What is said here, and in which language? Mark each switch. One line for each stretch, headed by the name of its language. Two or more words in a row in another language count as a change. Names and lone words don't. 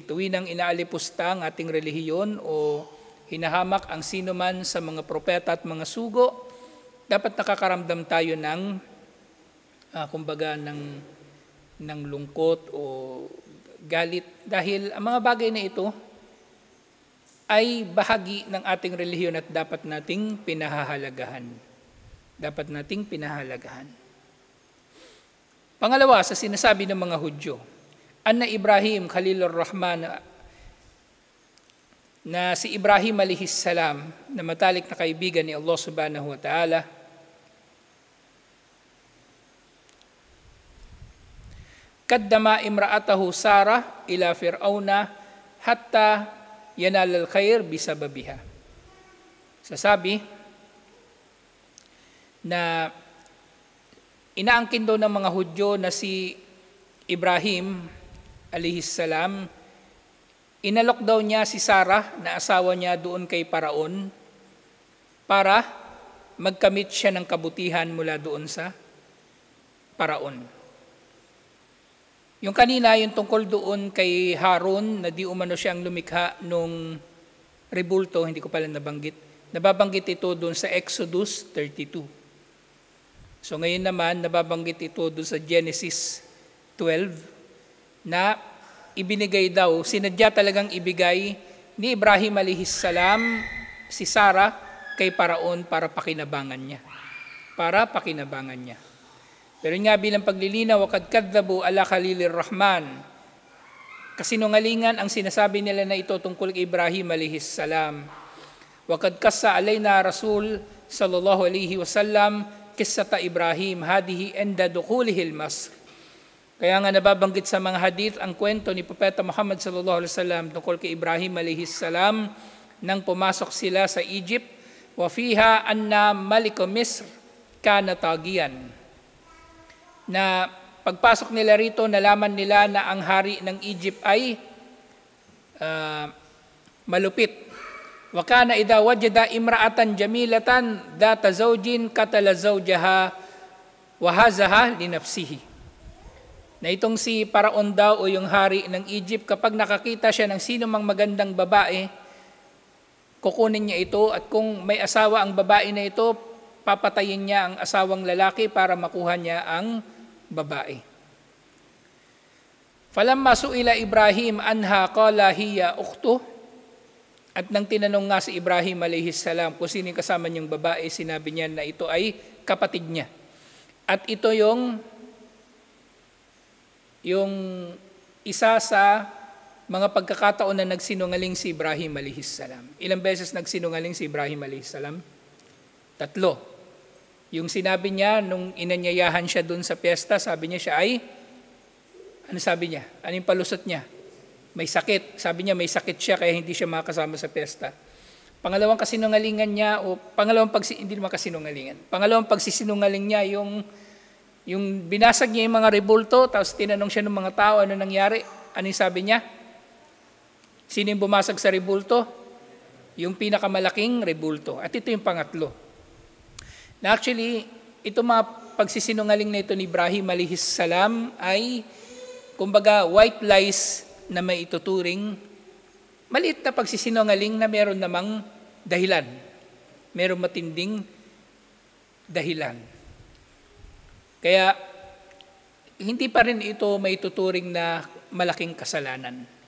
Filipino: Tuwing nang inaalipusta ang ating relihiyon o hinahamak ang sino man sa mga propeta at mga sugo, dapat nakakaramdam tayo ng kumbaga ng lungkot o galit dahil ang mga bagay na ito ay bahagi ng ating relihiyon at dapat nating pinahahalagahan. Dapat nating pinahahalagahan. Pangalawa, sa sinasabi ng mga Hudyo,
Arabic: أن إبراهيم خليل الرحمن,
Filipino: na si Ibrahim
Arabic: عليه السلام
Filipino: na matalik na kaibigan ni Allah
Arabic: سبحانه وتعالى, قدم امرأته سارة إلى فرعون حتى ينال الخير بسببها.
Filipino: Sasabi na inaangkin daw ng mga Hudyo na si Ibrahim
Arabic: عليه السلام,
Filipino: inalok daw niya si Sarah na asawa niya doon kay Paraon para magkamit siya ng kabutihan mula doon sa Paraon. Yung kanina, yung tungkol doon kay Harun na di umano siyang lumikha nung rebulto, hindi ko pala nabanggit. Nababanggit ito doon sa Exodus 32. So ngayon naman, nababanggit ito doon sa Genesis 12 na ibinigay daw, sinadya talagang ibigay ni Ibrahim
Arabic: عليه السلام
Filipino: si Sarah kay Paraon para pakinabangan niya. Para pakinabangan niya. Pero nga bilang paglilinaw,
Arabic: وقد كذبوا على خليل الرحمن.
Filipino: Kasinungalingan ang sinasabi nila na ito tungkol kay Ibrahim
Arabic: عليه السلام. وقد قص علينا الرسول صلى الله عليه وسلم قصة إبراهيم هذه عند دخوله مصر.
Filipino: Kaya nga nababanggit sa mga hadith ang kwento ni Propeta Muhammad
Arabic: صلى الله عليه وسلم
Filipino: tungkol kay Ibrahim
Arabic: عليه السلام
Filipino: nang pumasok sila sa Egypt,
Arabic: وفيها أن ملك مصر كان طاغيا.
Filipino: Na pagpasok nila rito, nalaman nila na ang hari ng Egypt ay malupit.
Arabic: وكان إذا وجد امرأة جميلة ذات زوج قتل زوجها وأخذها لنفسه.
Filipino: Na itong si Paraon daw o yung hari ng Egypt, kapag nakakita siya ng sino mang magandang babae, kukunin niya ito at kung may asawa ang babae na ito, papatayin niya ang asawang lalaki para makuha niya ang babae.
Arabic: فلما سئل إبراهيم عنها قال هي أختي.
Filipino: At nang tinanong nga si Ibrahim
Arabic: عليه السلام
Filipino: kung sino kasama niyang babae, sinabi niya na ito ay kapatid niya. At ito yung isa sa mga pagkakataon na nagsinungaling si Ibrahim
Arabic: عليه السلام.
Filipino: Ilang beses nagsinungaling si Ibrahim
Arabic: عليه السلام?
Filipino: 3. Yung sinabi niya nung inanyayahan siya dun sa piyesta, sabi niya siya ay, ano sabi niya? Ano yung palusot niya? May sakit. Sabi niya may sakit siya kaya hindi siya makasama sa piyesta. Pangalawang kasinungalingan niya, hindi naman kasinungalingan. Pangalawang pagsisinungaling niya, yung binasag niya yung mga rebulto, tapos tinanong siya ng mga tao, ano nangyari? Ano yung sabi niya? Sino yung bumasag sa rebulto? Yung pinakamalaking rebulto. At ito yung pangatlo. Na actually, ito mga pagsisinungaling na ito ni Ibrahim
Arabic: عليه السلام
Filipino: ay, kumbaga,
English: white lies
Filipino: na may ituturing, maliit na pagsisinungaling na meron namang dahilan. Meron matinding dahilan. Kaya, hindi pa rin ito may tuturing na malaking kasalanan.